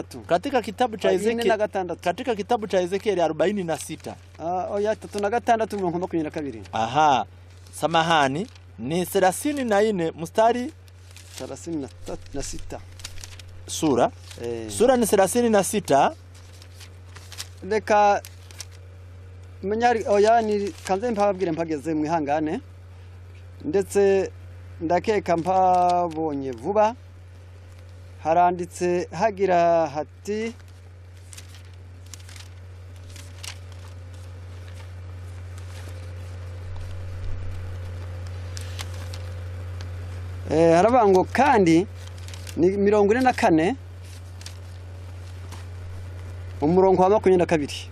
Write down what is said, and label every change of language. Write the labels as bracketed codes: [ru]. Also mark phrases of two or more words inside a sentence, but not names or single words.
[sw] Katika kitabu cha Ezekiel 46. [rw] Oya 3:6 [sw] Aha. Samahani, ni 34 mstari 36. Sura ni 36. [rw] Reka menyari oya ni kanze mpabwire mpageze mwihangane, ndetse ndakeka mpabonye vuba. Haranditse hagira hati harabango kandi ni 44 umurongo wa 22.